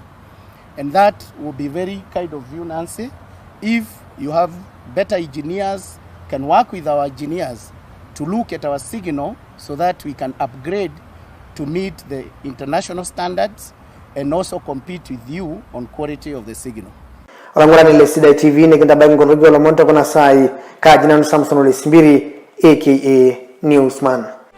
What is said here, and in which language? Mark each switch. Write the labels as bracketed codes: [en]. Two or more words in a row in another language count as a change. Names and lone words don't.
[en] And that will be very kind of you, Nancy. If you have better engineers, can work with our engineers to look at our signal so that we can upgrade to meet the international standards and also compete with you on quality of the signal. [mas] Alangurani le Sidai TV nekenda bango rojo la monta kuna sai kajina Samson Simpiri aka Newsman.